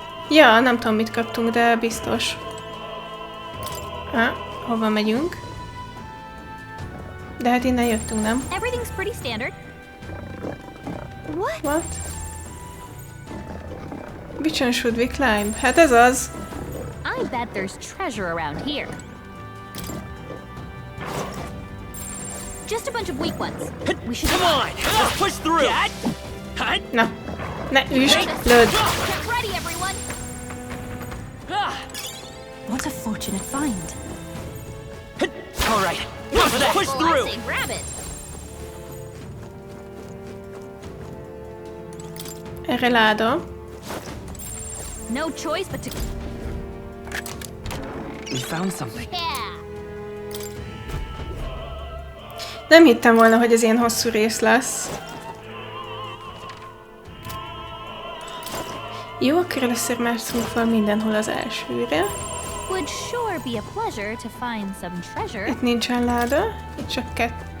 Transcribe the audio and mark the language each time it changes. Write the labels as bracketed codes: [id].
[hu] Ja, nem tudom, mit kaptunk, de biztos. Hova megyünk? De hát innen jöttünk, nem? [en] Everything's pretty standard. What? Which one should we climb? [hu] Hát ez az. [en] I bet there's treasure around here. Just a bunch of weak ones. We should Come on, let's push through. [hu] Na, ne üsd, lőd. [en] Get ready, everyone. What a fortunate find. All right, let's push I through. say grab it. [hu] Erre láda. [en] No choice but to. We found something. Yeah. [hu] Nem hittem volna, hogy ez ilyen hosszú rész lesz. Jó, akkor először mászunk fel mindenhol az elsőre. [en] Would sure be a pleasure to find some treasure. [hu] Itt nincsen láda, itt csak 2.